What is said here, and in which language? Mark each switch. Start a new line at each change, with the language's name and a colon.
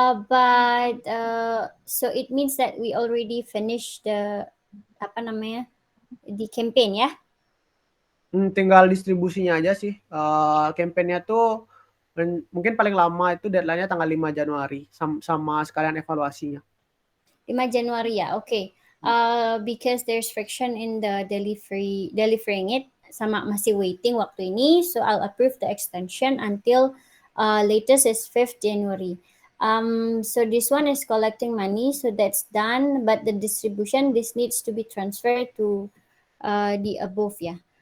English: But so it means that we already finished the
Indonesian: apa namanya,
English: the campaign ya?
Indonesian: Tinggal distribusinya aja sih. Campaign-nya tuh mungkin paling lama itu deadline-nya tanggal 5 Januari sama sekalian evaluasinya. 5 Januari ya. Okay.
English: Because there's friction in the delivering it
Indonesian: sama masih
English: waiting
Indonesian: waktu ini,
English: so I'll approve the extension until latest is 5th January. So this one is collecting money, so that's done. But the distribution, this needs to be transferred to the above, yeah.